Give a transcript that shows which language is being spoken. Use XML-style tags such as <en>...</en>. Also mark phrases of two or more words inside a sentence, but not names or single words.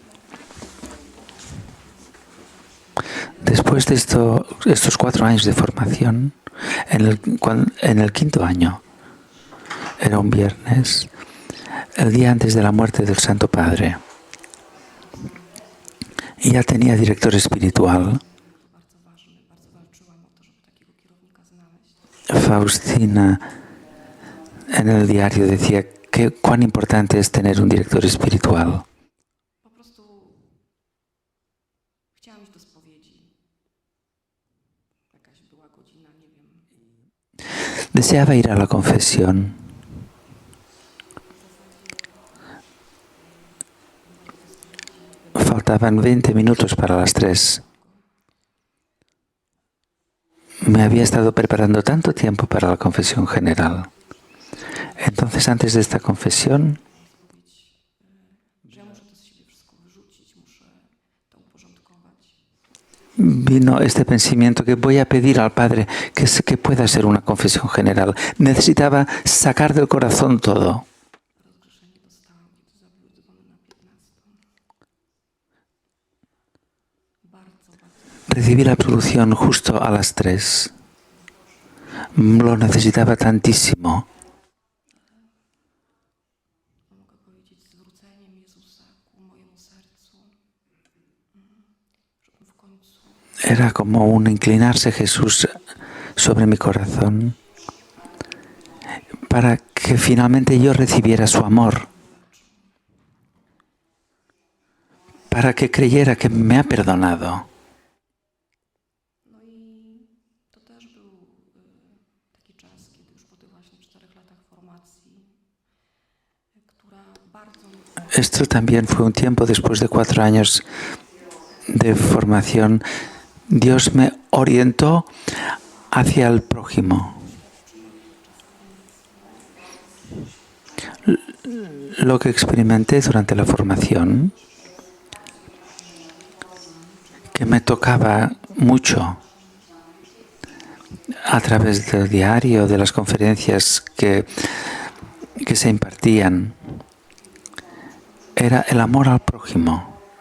<es>Después de estos 4 años de formación, en el 5.º año, era un viernes, el día antes de la muerte del Santo Padre, y ya tenía director espiritual. Faustina en el diario decía cuán importante es tener un director espiritual.</es> <pl>Po prostu chciałam iść do spowiedzi. Jakaś była godzina, nie wiem.</pl> <es>Deseaba ir a la confesión. faltaban 20 minutos para las 3. Me había estado preparando tanto tiempo para la confesión general. Entonces, antes de esta confesión,</es> <pl>że ja muszę to z siebie wszystko wyrzucić, muszę to uporządkować.</pl> <es>vino este pensamiento que voy a pedir al Padre que pueda ser una confesión general. Necesitaba sacar del corazón todo.</es> <pl>Rozgrzeszenie dostałam, kiedy zabiły dzwony na 15. Bardzo, bardzo.</pl> <es>Recibí la absolución justo a las 3. Lo necesitaba tantísimo.</es> <pl>Mogę powiedzieć zwróceniem Jezusa ku mojemu sercu, żebym w końcu</pl> <es>Era como un inclinarse Jesús sobre mi corazón para que finalmente yo recibiera su amor, para que creyera que me ha perdonado.</es> <pl>No i to też był taki czas, kiedy już po tych właśnie 4 latach formacji, która bardzo mnie</pl> <es>Esto también fue un tiempo después de 4 años de formación. Dios me orientó hacia el prójimo. Lo que experimenté durante la formación, que me tocaba mucho a través del diario, de las conferencias que se impartían, era el amor al prójimo.</es>